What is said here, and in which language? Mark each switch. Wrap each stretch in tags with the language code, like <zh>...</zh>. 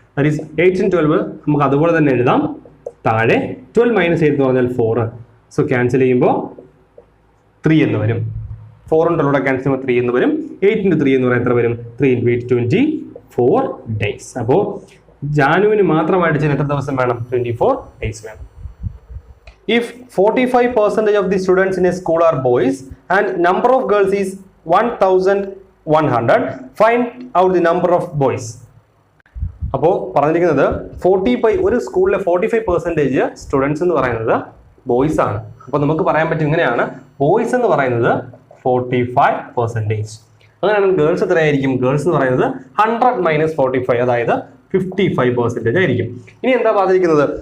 <en>that is</en> <ml>8 × 12 നമുക്ക് അതുപോലെ തന്നെ എഴുതാം. താഴെ 12 - 8 എന്ന് പറഞ്ഞാൽ 4. സോ ക്യാൻസൽ ചെയ്യുമ്പോൾ 3 എന്ന് വരും. 4 × 12 ക്യാൻസൽ ചെയ്യുമ്പോൾ 3 എന്ന് വരും. 8 × 3 എന്ന് പറഞ്ഞാൽ എത്ര വരും? 3 × 8 24 days. അപ്പോൾ ജാനുവിന് മാത്രമായിട്ട് ചെയ്യാൻ എത്ര ദിവസം വേണം? 24 days വേണം.</ml> <en>If 45% of the students in a school are boys and number of girls is 1100, find out the number of boys.</en> <ml>അപ്പോൾ പറഞ്ഞിരിക്കുന്നത് ഒരു സ്കൂളിലെ 45% സ്റ്റുഡൻസ് എന്ന് പറയുന്നത് ബോയ്സ് ആണ്. അപ്പോൾ നമുക്ക് പറയാൻ പറ്റും ഇങ്ങനെയാണ്: ബോയ്സ് എന്ന് പറയുന്നത് 45%. അങ്ങനെയാണെങ്കിൽ ഗേൾസ് എത്രയായിരിക്കും? ഗേൾസ് എന്ന് പറയുന്നത് 100 - 45, അതായത് 55% ആയിരിക്കും. ഇനി എന്താ പറഞ്ഞിരിക്കുന്നത്?</ml>